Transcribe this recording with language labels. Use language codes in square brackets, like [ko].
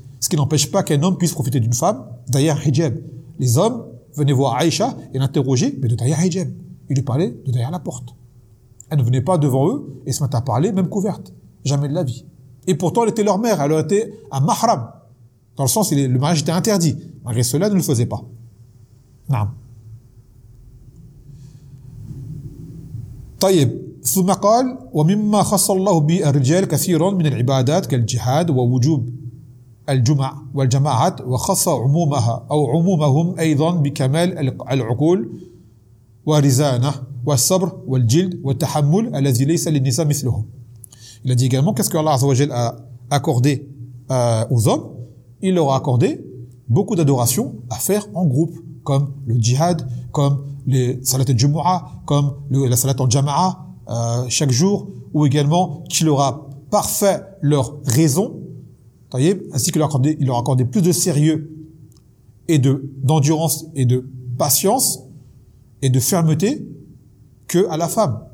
[fr] Ce qui n'empêche pas qu'un homme puisse profiter d'une femme derrière hijab. Les hommes venaient voir Aïcha et l'interroger, mais de derrière hijab. Ils lui parlaient de derrière la porte. Elle ne venait pas devant eux et se mettait à parler, même couverte. Jamais de la vie. Et pourtant, elle était leur mère. Elle aurait été un mahram. Dans le sens, le mariage était interdit. Malgré cela, elle ne le faisait pas. [ar] Naam. طيب ثم قال ومما خص الله به الرجال كثيرا من العبادات كالجهاد ووجوب الجمع والجماعات وخص عمومها او عمومهم ايضا بكمال العقول ورزانه والصبر والجلد والتحمل الذي ليس للنساء مثله. [fr] Il a dit également qu'est-ce que Allah Azawajal a accordé aux hommes. Il leur a accordé beaucoup d'adoration à faire en groupe, comme le jihad, comme les salat al-jumu'a, comme la salat al-jama'a, chaque jour, ou également qui leur a parfait leur raison, ainsi qu'il leur a accordé plus de sérieux et d'endurance et de patience et de fermeté que à la femme.